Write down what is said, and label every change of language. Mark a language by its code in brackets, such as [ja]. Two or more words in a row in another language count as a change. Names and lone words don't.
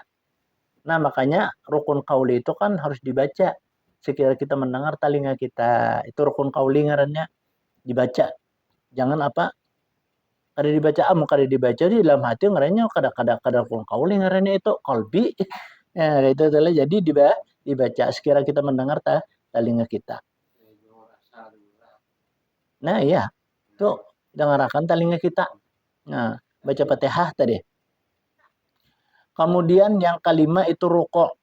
[id] Nah, makanya rukun qauli itu kan harus dibaca. Sekira kita mendengar telinga kita. Itu rukun qauli ngarannya dibaca. Jangan apa kada dibaca kada dibaca di dalam hati ngarannya kada rukun qauli ngarannya itu qalbi. Ya, itu adalah jadi dibaca sekira kita mendengar telinga kita. Nah, iya. Tuh dengarkan telinga kita. Nah, baca Fatihah tadi. Kemudian yang kelima itu rukuk.